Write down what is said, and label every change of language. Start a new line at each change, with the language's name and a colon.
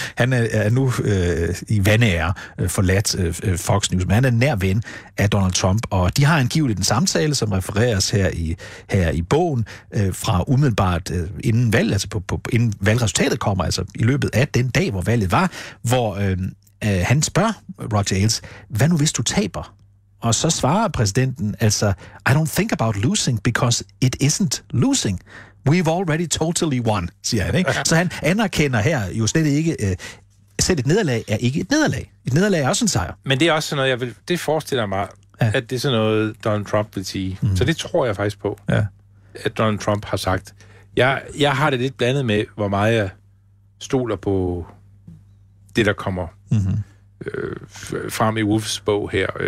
Danish: Han er nu i vandære forladt Fox News, men han er nær ven af Donald Trump, og de har angiveligt en samtale, som refereres her i bogen, fra umiddelbart inden valg, altså inden valgresultatet kommer, altså i løbet af den dag, hvor valget var, hvor han spørger Roger Ailes, hvad nu hvis du taber? Og så svarer præsidenten, altså,
English: I don't think about losing, because it isn't losing. We've already totally won,
Danish: siger han, ikke? Så han anerkender her jo slet ikke, selv et nederlag er ikke et nederlag. Et nederlag er også en sejr. Men det er også sådan noget, det forestiller mig, at det er sådan noget, Donald Trump vil sige. Mm. Så det tror jeg faktisk på, at Donald Trump har sagt. Jeg har det lidt blandet med, hvor meget jeg stoler på det, der kommer frem i Wolfs bog her.